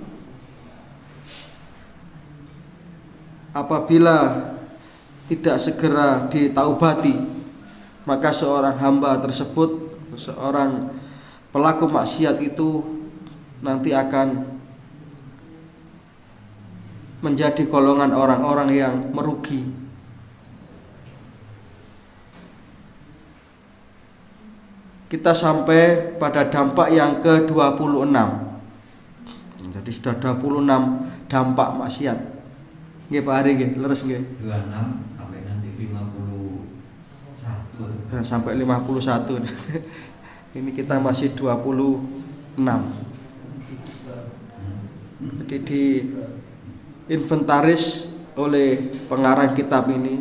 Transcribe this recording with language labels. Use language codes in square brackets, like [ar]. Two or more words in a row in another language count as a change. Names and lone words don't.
[id] Apabila tidak segera ditaubati, maka seorang hamba tersebut, seorang pelaku maksiat itu nanti akan menjadi golongan orang-orang yang merugi. Kita sampai pada dampak yang ke-26. Jadi sudah 26 dampak maksiat. [jv] Nggih Pak Ari nggih, leres nggih. [id] 26 sampai nanti 51. Sampai 51. Ini kita masih 26. Jadi di inventaris oleh pengarang kitab ini.